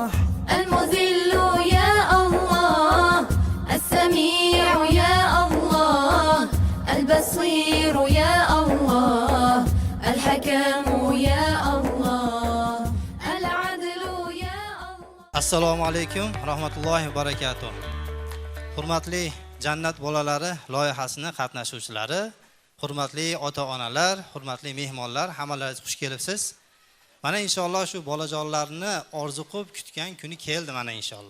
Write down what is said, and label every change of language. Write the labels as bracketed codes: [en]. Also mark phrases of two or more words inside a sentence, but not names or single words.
[ar] المذل يا الله السميع يا الله البصير يا الله الحكم يا الله العدل يا الله السلام عليكم ورحمة الله وبركاته. [uz] Hurmatli jannat bolalari loyihasini qatnashuvchilari, hurmatli ota-onalar, hurmatli mehmonlar, hammalaringiz xush kelibsiz. Mana inshaalloh shu bolajonlarni orzu qilib kutgan kuni keldi mana inshaalloh.